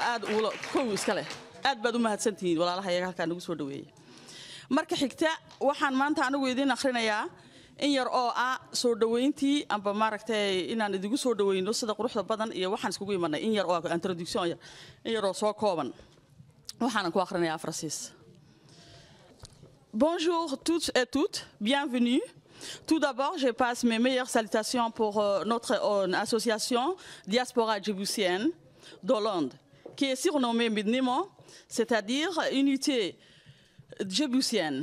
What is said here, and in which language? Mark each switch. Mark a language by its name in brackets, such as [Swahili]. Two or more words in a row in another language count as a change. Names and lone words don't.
[Somali] aad u koow iska leh aad baad u mahadsantihiin walaalaha iyaga halkan nagu soo dhaweeyay marka xigta waxaan maanta anigu idin akhrinayaa in yar oo soo dhaweyntii amba maaragtay inaan idigu soo dhaweyno sida quruxda badan iyo waxaan iskugu imanay in yar oo introduction in yar oo soo kooban [French] Bonjour toutes et toutes, bienvenue. Tout d'abord, je passe mes meilleures salutations pour notre association Diaspora Djiboutienne d'Hollande, qui est surnommée Midnimo, c'est-à-dire Unité Djiboutienne.